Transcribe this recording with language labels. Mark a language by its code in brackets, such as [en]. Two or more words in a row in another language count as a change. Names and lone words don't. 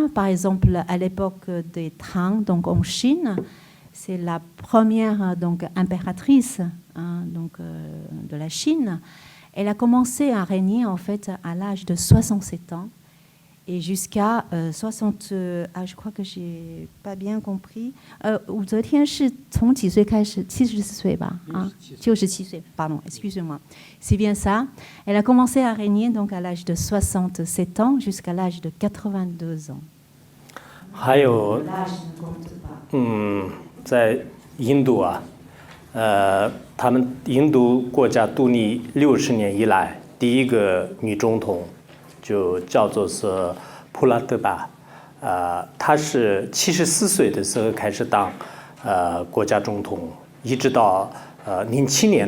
[fr] Par exemple, à l'époque des Tang, donc en Chine, c'est la première donc impératrice donc de la Chine. Elle a commencé à régner en fait à l'âge de 67 ans et jusqu'à 60 je crois que j'ai pas bien compris. [zh] 武则天是从几岁开始？70岁吧？67岁 [fr] pardon, excusez-moi. C'est bien ça. Elle a commencé à régner donc à l'âge de 67 ans jusqu'à l'âge de 82 ans. [zh] 还有，在印度啊，他们印度国家独立60年以来，第一个女总统。就叫做是普拉德巴，他是74岁的时候开始当国家总统，一直到07年的